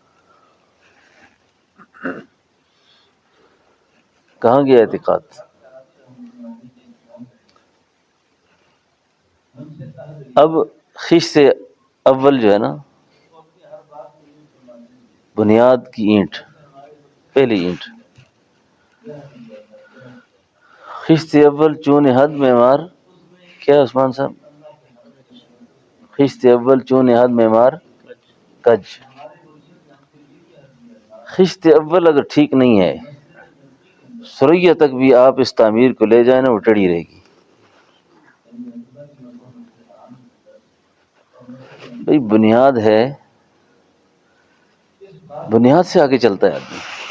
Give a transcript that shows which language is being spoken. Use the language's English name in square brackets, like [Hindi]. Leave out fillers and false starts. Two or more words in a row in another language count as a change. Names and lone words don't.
[Urdu] کہاں گیا اعتقاد؟ اب خشت اول جو ہے نا، بنیاد کی اینٹ، پہلی اینٹ، [Persian] خشت اول چون حد معمار، [Urdu] کیا عثمان صاحب؟ [Persian] خشت اول چون حد معمار کج۔ خشت اول [Urdu] اگر ٹھیک نہیں ہے، سریا تک بھی آپ اس تعمیر کو لے جائیں نا، وہ ٹڑی رہے گی۔ بھئی بنیاد ہے، بنیاد سے آگے چلتا ہے آدمی۔